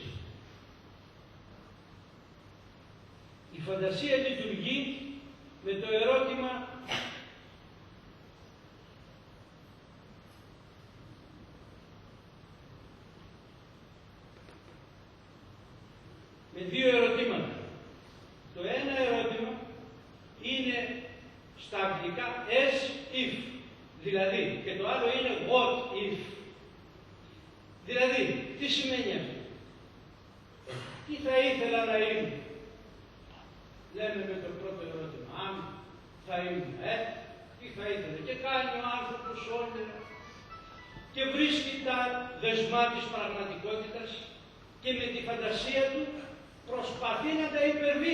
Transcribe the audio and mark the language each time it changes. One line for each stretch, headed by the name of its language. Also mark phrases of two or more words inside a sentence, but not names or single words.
Greek: Η φαντασία λειτουργεί με το ερώτημα με δύο ερωτήματα. Το ένα ερώτημα είναι στα αγγλικά
English: as if,
Greek: δηλαδή, και το άλλο είναι
English: what if.
Greek: Δηλαδή, τι σημαίνει αυτό? Τι θα ήθελα να είμαι? Λέμε με το πρώτο ερώτημα, αν θα ήμουν, τι θα ήθελα? Και κάνει ο άνθρωπος όνειρα και βρίσκει τα δεσμά της πραγματικότητας και με τη φαντασία του προσπαθεί να τα υπερβεί.